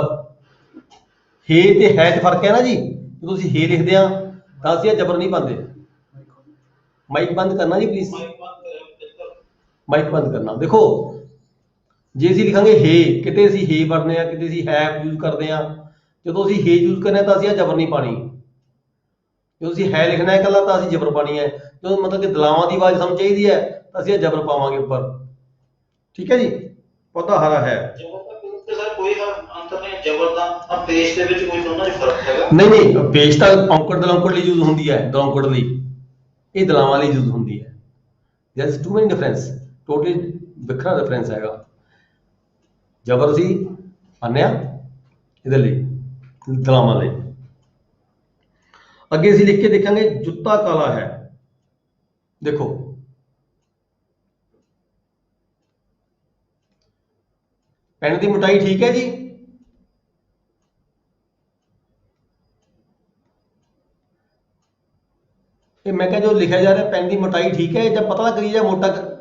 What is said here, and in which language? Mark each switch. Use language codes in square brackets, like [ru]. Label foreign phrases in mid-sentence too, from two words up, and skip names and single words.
[pa] ਹੇ ਤੇ ਹੈ ਤੇ ਫ਼ਰਕ ਹੈ ਨਾ ਜੀ, ਜੋ ਤੁਸੀਂ ਹੇ ਲਿਖਦੇ ਆ ਤਾਂ ਅਸੀਂ ਜ਼ਬਰ ਨਹੀਂ ਪਾਂਦੇ। ਮਾਈਕ ਬੰਦ ਕਰਨਾ ਜੀ ਪਲੀਜ਼, ਮਾਈਕ ਬੰਦ ਕਰਨਾ। ਦੇਖੋ ਜੇ ਅਸੀਂ ਲਿਖਾਂਗੇ ਹੇ, ਕਿਤੇ ਅਸੀਂ ਹੇ ਪੜ੍ਹਨੇ ਆ, ਕਿਤੇ ਅਸੀਂ ਹੈ ਯੂਜ਼ ਕਰਦੇ ਆ, ਜਦੋਂ ਅਸੀਂ ਹੇ ਯੂਜ਼ ਕਰਨੇ ਤਾਂ ਅਸੀਂ ਜ਼ਬਰ ਨਹੀਂ ਪਾਣੀ, ਜੋ ਅਸੀਂ ਹੈ ਲਿਖਣਾ ਹੈ ਇਕੱਲਾ ਤਾਂ ਅਸੀਂ ਜ਼ਬਰ ਪਾਣੀ ਹੈ, ਜੋ ਮਤਲਬ ਕਿ ਦਲਾਵਾਂ ਦੀ ਆਵਾਜ਼ ਸਾਨੂੰ ਚਾਹੀਦੀ ਹੈ ਤਾਂ ਅਸੀਂ ਇਹ ਜ਼ਬਰ ਪਾਵਾਂਗੇ ਉੱਪਰ। ਠੀਕ ਹੈ ਜੀ, ਪੌਦਾ ਹਰਾ ਹੈ। ਜ਼ਬਰ ਦਾ ਪੇਸ਼ ਤੇ ਸਰ ਕੋਈ ਅੰਤਰ ਨਹੀਂ, ਜ਼ਬਰ ਦਾ ਆ ਪੇਸ਼ ਦੇ ਵਿੱਚ ਕੋਈ ਦੋਨਾਂ 'ਚ ਫਰਕ ਹੈਗਾ? ਨਹੀਂ ਨਹੀਂ, ਪੇਸ਼ ਤਾਂ ਔਂਕੜ ਦਲੌਂਕੜ ਲਈ ਯੂਜ਼ ਹੁੰਦੀ ਹੈ, ਦਲੌਂਕੜ ਲਈ, ਇਹ ਦਲਾਵਾਂ ਲਈ ਯੂਜ਼ ਹੁੰਦੀ ਹੈ। [en] there is too many difference, [pa] ਟੋਟਲੀ ਵੱਖਰਾ ਡਿਫਰੈਂਸ ਹੈਗਾ। ਜ਼ਬਰ ਅਸੀਂ ਪਾਉਂਦੇ ਹਾਂ ਇਹਦੇ ਲਈ, ਦਲਾਵਾਂ ਲਈ। ਅੱਗੇ ਅਸੀਂ ਲਿਖ ਕੇ ਦੇਖਾਂਗੇ ਜੁੱਤਾ ਕਾਲਾ ਹੈ। ਦੇਖੋ ਪੈਨ ਦੀ ਮੋਟਾਈ ਠੀਕ ਹੈ ਜੀ, ਇਹ ਮੈਂ ਕਿਹਾ ਜੋ ਲਿਖਿਆ ਜਾ ਰਿਹਾ ਪੈਨ ਦੀ ਮੋਟਾਈ ਠੀਕ ਹੈ ਜਾਂ ਪਤਲਾ ਕਰੀ ਜਾਂ ਮੋਟਾ